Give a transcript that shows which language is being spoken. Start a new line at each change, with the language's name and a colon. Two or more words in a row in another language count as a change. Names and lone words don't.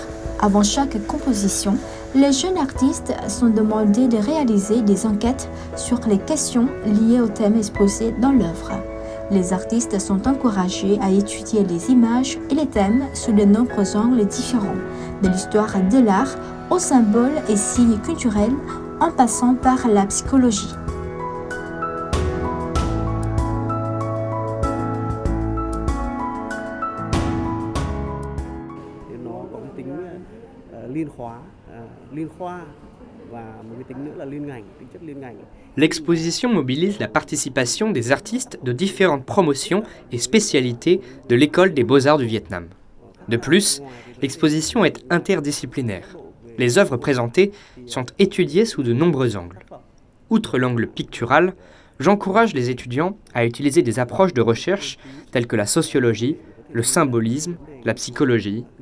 French: Avant chaque composition, les jeunes artistes sont demandés de réaliser des enquêtes sur les questions liées au thème exposé dans l'œuvre. Les artistes sont encouragés à étudier les images et les thèmes sous de nombreux angles différents, de l'histoire de l'art aux symboles et signes culturels, en passant par la psychologie.
Vietnamese: Nó có cái tính liên khoa và một cái tính nữa là liên ngành, tính chất liên ngành.
French: L'exposition mobilise la participation des artistes de différentes promotions et spécialités de l'école des beaux-arts du Vietnam. De plus, l'exposition est interdisciplinaire. Les œuvres présentées sont étudiées sous de nombreux angles. Outre l'angle pictural, j'encourage les étudiants à utiliser des approches de recherche telles que la sociologie, le symbolisme, la psychologie.